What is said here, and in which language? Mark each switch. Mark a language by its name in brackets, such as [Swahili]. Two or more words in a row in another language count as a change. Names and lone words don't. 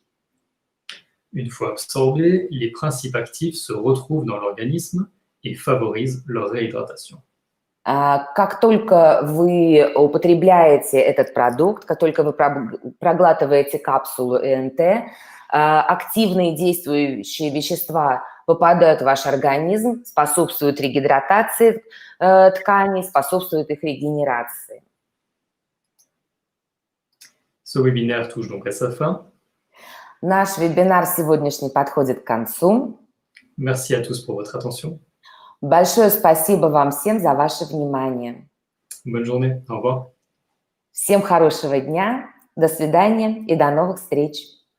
[French] Une fois absorbés, les principes actifs se retrouvent dans l'organisme et favorisent leur réhydratation. [Russian] Как только вы употребляете этот продукт, как только вы проглатываете капсулу ЭНТ, активные действующие вещества попадают в ваш организм, способствуют регидратации тканей, способствуют их регенерации. [French] Ce webinaire touche donc à sa fin. [Russian] Наш вебинар сегодняшний подходит к концу. [French] Merci à tous pour votre attention. [Russian] Большое спасибо вам всем за ваше внимание. [French] Bonne journée. Au revoir. [Russian] Всем хорошего дня, до свидания и до новых встреч.